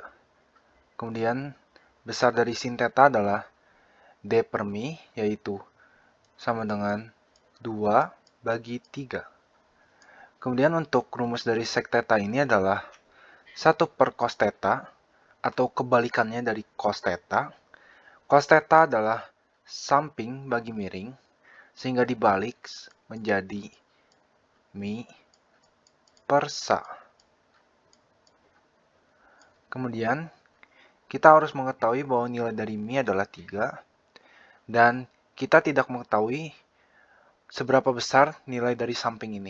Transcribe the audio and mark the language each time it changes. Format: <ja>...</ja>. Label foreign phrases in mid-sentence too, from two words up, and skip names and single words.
<id>Kemudian besar dari sin theta adalah D per mi, yaitu sama dengan 2 bagi 3. Kemudian untuk rumus dari sek theta ini adalah 1 per cos theta, atau kebalikannya dari cos theta. Cos theta adalah samping bagi miring, sehingga dibalik menjadi mi per sa. Kemudian, kita harus mengetahui bahwa nilai dari mi adalah 3, dan kita tidak mengetahui seberapa besar nilai dari samping ini.</id>